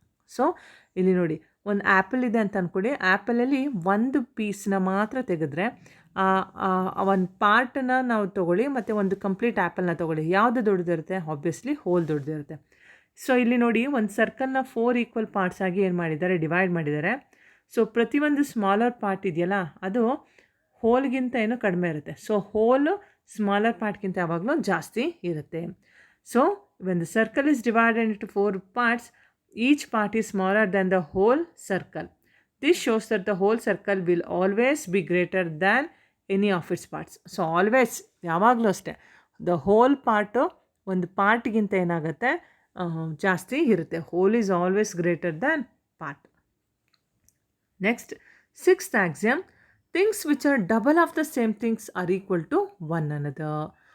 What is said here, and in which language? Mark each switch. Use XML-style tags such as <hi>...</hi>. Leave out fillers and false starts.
<kn>So ಇಲ್ಲಿ ನೋಡಿ, ಒಂದು ಆ್ಯಪಲ್ ಇದೆ ಅಂತ ಅಂದ್ಕೊಡಿ. ಆ್ಯಪಲಲ್ಲಿ ಒಂದು ಪೀಸ್ನ ಮಾತ್ರ ತೆಗೆದ್ರೆ ಒಂದು ಪಾರ್ಟನ್ನು ನಾವು ತೊಗೊಳ್ಳಿ ಮತ್ತು ಒಂದು ಕಂಪ್ಲೀಟ್ ಆ್ಯಪಲ್ನ ತೊಗೊಳ್ಳಿ, ಯಾವುದು ದೊಡ್ಡದಿರುತ್ತೆ, ಆಬ್ವಿಯಸ್ಲಿ ಹೋಲ್ ದೊಡ್ಡದಿರುತ್ತೆ. ಸೊ ಇಲ್ಲಿ ನೋಡಿ, ಒಂದು ಸರ್ಕಲ್ನ 4 ಈಕ್ವಲ್ ಪಾರ್ಟ್ಸ್ ಆಗಿ ಏನು ಮಾಡಿದ್ದಾರೆ, ಡಿವೈಡ್ ಮಾಡಿದ್ದಾರೆ. ಸೊ ಪ್ರತಿಯೊಂದು ಸ್ಮಾಲರ್ ಪಾರ್ಟ್ ಇದೆಯಲ್ಲ, ಅದು ಹೋಲ್ಗಿಂತ ಏನೋ ಕಡಿಮೆ ಇರುತ್ತೆ. ಸೊ ಹೋಲು ಸ್ಮಾಲರ್ ಪಾರ್ಟ್ಗಿಂತ ಯಾವಾಗಲೂ ಜಾಸ್ತಿ ಇರುತ್ತೆ.</kn> <en>So when the circle is divided into 4 parts, each part is smaller than the whole circle. This shows that the whole circle will always be greater than any of its parts. So always,</en> <kn>ಯಾವಾಗಲೂ ಅಷ್ಟೇ, the whole part ಒಂದು ಪಾರ್ಟ್ಗಿಂತ ಏನಾಗುತ್ತೆ, ಜಾಸ್ತಿ ಇರುತ್ತೆ.</kn> <en>Whole is always greater than part. Next, sixth axiom, things which are double of the same things are equal to one another.</en>